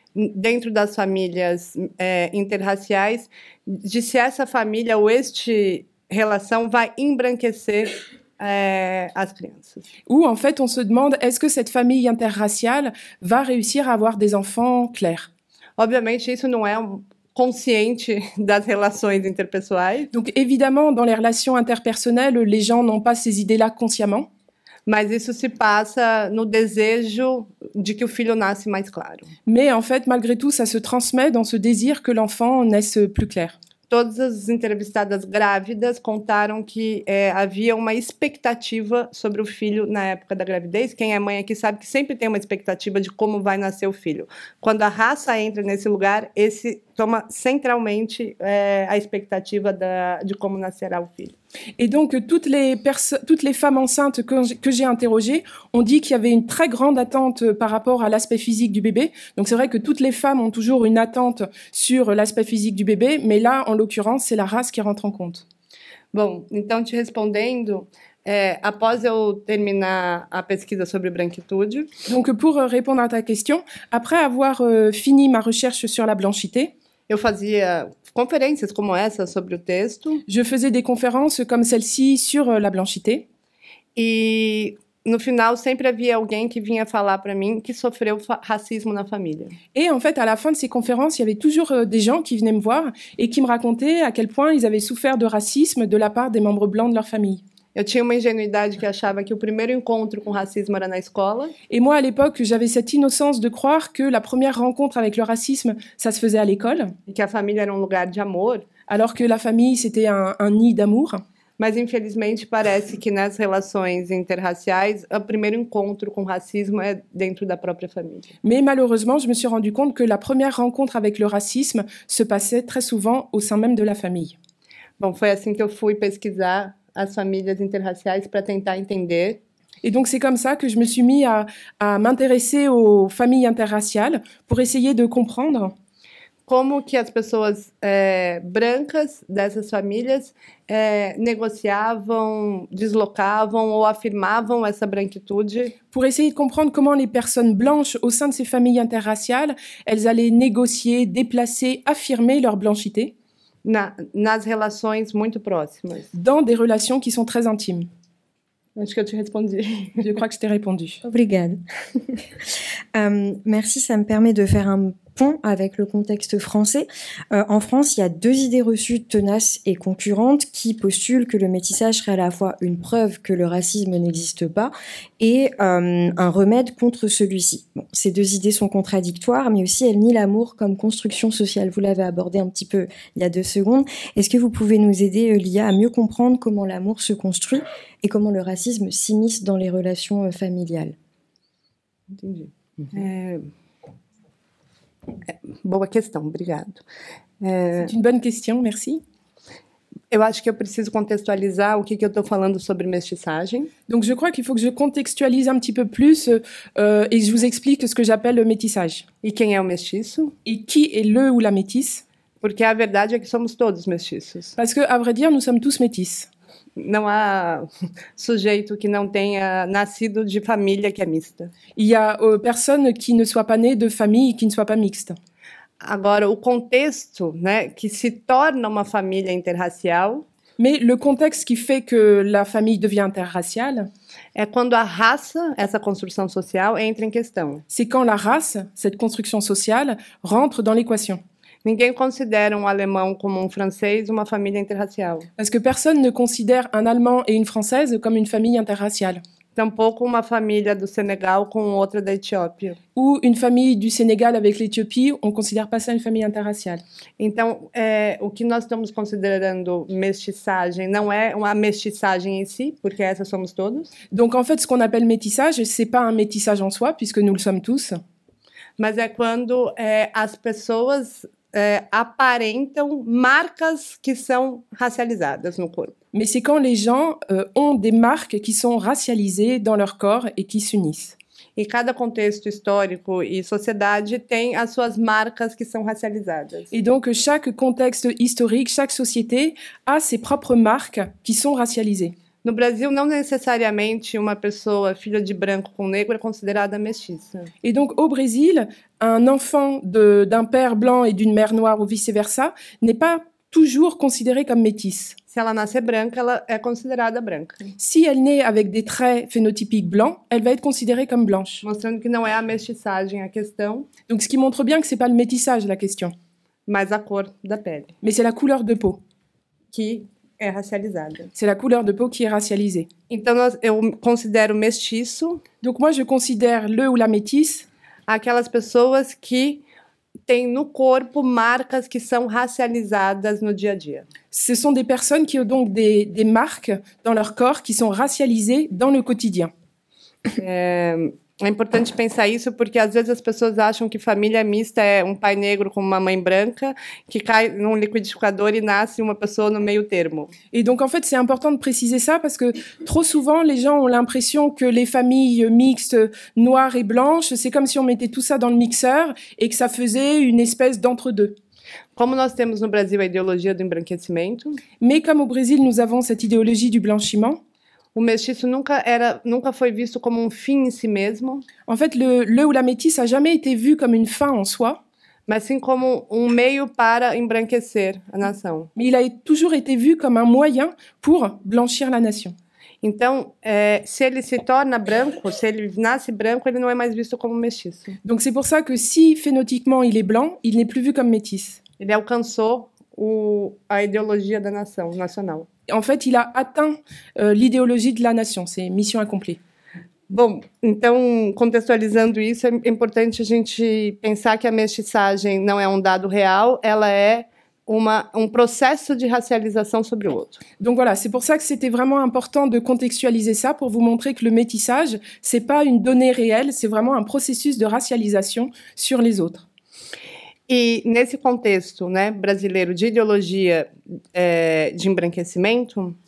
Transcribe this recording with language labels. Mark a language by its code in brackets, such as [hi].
[pt] Dentro das famílias interraciais, de se essa família ou este relação vai embranquecer as crianças. [fr] Où en fait on se demande, est-ce que cette famille interraciale va réussir à avoir des enfants clairs? [pt] Obviamente isso não é consciente das relações interpessoais. [fr] Donc évidemment, dans les relations interpersonnelles, les gens n'ont pas ces idées-là consciemment. [pt] Mas isso se passa no desejo de que o filho nasce mais claro. [fr] Mais en fait, malgré tout, ça se transmet dans ce désir que l'enfant naisse plus clair. [pt] Todas as entrevistadas grávidas contaram que havia uma expectativa sobre o filho na época da gravidez. Quem é mãe aqui sabe que sempre tem uma expectativa de como vai nascer o filho. Quando a raça entra nesse lugar, esse toma centralmente a expectativa de como nascerá o filho. [fr] Et donc, toutes les femmes enceintes que j'ai interrogées ont dit qu'il y avait une très grande attente par rapport à l'aspect physique du bébé. Donc, c'est vrai que toutes les femmes ont toujours une attente sur l'aspect physique du bébé, mais là, en l'occurrence, c'est la race qui rentre en compte. [pt] Bom, então, te respondendo, após eu terminar a pesquisa sobre branquitude... [fr] Donc, pour répondre à ta question, après avoir fini ma recherche sur la blanchité, [pt] eu fazia conferências como essa sobre o texto. [fr] Je faisais des conférences comme celle-ci sur la blanchité. [pt] E no final sempre havia alguém que vinha falar para mim que sofreu racismo na família. [fr] Et en fait, à la fin de ces conférences, il y avait toujours des gens qui venaient me voir et qui me racontaient à quel point ils avaient souffert de racisme de la part des membres blancs de leur famille. [pt] Eu tinha uma ingenuidade que achava que o primeiro encontro com racismo era na escola. [fr] Et moi, à l'époque, j'avais cette innocence de croire que la première rencontre avec le racisme, ça se faisait à l'école. [pt] E que a família era lugar de amor. [fr] Alors que la famille, c'était un nid d'amour. [pt] Mas, infelizmente, parece que nas relações interraciais, o primeiro encontro com racismo é dentro da própria família. [fr] Mais malheureusement, je me suis rendu compte que la première rencontre avec le racisme se passait très souvent au sein même de la famille. [pt] Bom, foi assim que eu fui pesquisar as famílias interraciais para tentar entender. [fr] Et donc, c'est comme ça que je me suis mis à m'intéresser aux familles interraciales pour essayer de comprendre [pt] como que as pessoas brancas dessas famílias negociavam, deslocavam ou afirmavam essa branquitude. [fr] Pour essayer de comprendre comment les personnes blanches au sein de ces familles interraciales, elles allaient négocier, déplacer, affirmer leur blanchité. [pt] Nas relações muito próximas. [fr] Dans des relations qui sont très intimes. [pt] Acho que eu te respondi. [fr] Je crois que je t'ai répondu. [pt] Obrigada. [fr] Merci, ça me permet de faire un pont avec le contexte français. En France, il y a deux idées reçues tenaces et concurrentes qui postulent que le métissage serait à la fois une preuve que le racisme n'existe pas et un remède contre celui-ci. Bon, ces deux idées sont contradictoires, mais aussi elles nient l'amour comme construction sociale. Vous l'avez abordé un petit peu il y a 2 secondes. Est-ce que vous pouvez nous aider, Lia, à mieux comprendre comment l'amour se construit et comment le racisme s'immisce dans les relations familiales? [pt] Entendi. Boa questão, obrigado. [fr] C'est une bonne question, merci. [pt] Eu acho que eu preciso contextualizar o que eu estou falando sobre mestiçagem. [fr] Donc je crois qu'il faut que je contextualise un petit peu plus et je vous explique ce que j'appelle le métissage. [pt] E quem é o mestiço? [fr] Et qui est le ou la métisse? [pt] Porque a verdade é que somos todos mestiços. [fr] Parce que, à vrai dire, nous sommes tous métis. [pt] Não há sujeito que não tenha nascido de família que é mista. [fr] Il y a personne qui ne soit pas né de famille qui ne soit pas mixte. [pt] Agora, o contexto, né, que se torna uma família interracial [fr] Mais le contexte qui fait que la famille devient interraciale, [pt] é quando a raça, essa construção social, entra em questão. [fr] c'est quand la race, cette construction sociale, rentre dans l'équation. [pt] Ninguém considera um alemão como um francês uma família interracial. [fr] Parce que personne ne considère un Allemand et une Française comme une famille interraciale. [pt] Tampouco uma família do Senegal com outra da Etiópia. [fr] Ou une famille du Sénégal avec l'Éthiopie, on ne considère pas ça une famille interraciale. [pt] Então, o que nós estamos considerando mestiçagem não é uma mestiçagem em si, porque essas somos todos. [fr] Donc en fait, ce qu'on appelle métissage, c'est pas un métissage en soi, puisque nous le sommes tous. [pt] Mas é quando as pessoas aparentam marcas que são racializadas no corpo. [fr] Mais c'est quand les gens ont des marques qui sont racialisées dans leur corps et qui s'unissent. [pt] E cada contexto histórico e sociedade tem as suas marcas que são racializadas. [fr] Et donc chaque contexte historique, chaque société a ses propres marques qui sont racialisées. [pt] No Brasil, não necessariamente uma pessoa filha de branco com negro é considerada mestiça. [fr] Et donc au Brésil, un enfant d'un père blanc et d'une mère noire ou vice-versa n'est pas toujours considéré comme métisse. [pt] Se ela nascer branca, ela é considerada branca. [fr] Si elle naît avec des traits phénotypiques blancs, elle va être considérée comme blanche. [pt] Mostrando que não é a mestiçagem a questão, [fr] Donc ce qui montre bien que c'est pas le métissage la question, [pt] mas a cor da pele, [fr] mais c'est la couleur de peau. [pt] que é racializada. [fr] C'est la couleur de peau qui est racialisée. [pt] Então, eu considero mestiço [fr] Donc moi je considère le ou la métisse [pt] aquelas pessoas que têm no corpo marcas que são racializadas no dia a dia. [fr] Ce sont des personnes qui ont donc des marques dans leur corps qui sont racialisées dans le quotidien. [pt] É importante pensar isso porque às vezes as pessoas acham que família mista é um pai negro com uma mãe branca que cai num liquidificador e nasce uma pessoa no meio termo. [fr] Et donc en fait c'est important de préciser ça parce que trop souvent les gens ont l'impression que les familles mixtes noires et blanches, c'est comme si on mettait tout ça dans le mixeur et que ça faisait une espèce d'entre-deux. [pt] Como nós temos no Brasil a ideologia do embranquecimento, [fr] Mais comme au Brésil nous avons cette idéologie du blanchiment, [pt] o mestiço nunca foi visto como um fim em si mesmo, [fr] en fait le ou la métisse a jamais été vu comme une fin en soi, [pt] mas sim como um meio para embranquecer a nação. [fr] mais il a toujours été vu comme un moyen pour blanchir la nation. [pt] Então, se ele se torna branco, se ele nasce branco, ele não é mais visto como mestiço. [fr] Donc c'est pour ça que si phénotypiquement il est blanc, il n'est plus vu comme métis. [pt] Ele alcançou a ideologia da nação, nacional. [fr] En fait, il a atteint l'idéologie de la nation, c'est mission accomplie. [pt] Bom, então, contextualizando isso, é importante a gente pensar que a mestiçagem não é um dado real, ela é um processo de racialização sobre o outro. [fr] Donc voilà, c'est pour ça que c'était vraiment important de contextualiser ça pour vous montrer que le métissage, c'est pas une donnée réelle, c'est vraiment un processus de racialisation sur les autres. [pt] E nesse contexto, né, brasileiro de ideologia de embranquecimento,